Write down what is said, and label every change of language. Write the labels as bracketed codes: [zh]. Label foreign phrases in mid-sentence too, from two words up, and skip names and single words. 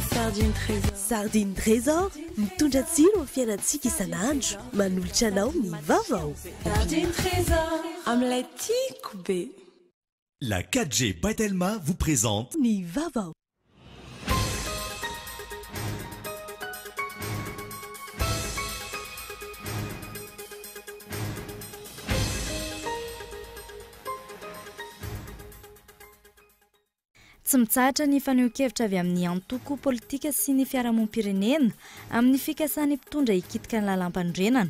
[mg] Sardine Trésor mitondra tsiro amin'ny fiainantsika isan'andro manolotra anao ny vaovao. Sardine Trésor amin'ilay tiako be. [fr] La 4G Batelma vous présente [mg] Ny vaovao. Tsy mitsahatra ny faneho-kevitra avy amin'ny antoko politika sy ny fiarahamonim-pirenena amin'ny fikasan'ny mpitondra hikitika ny lalam-pandrenana.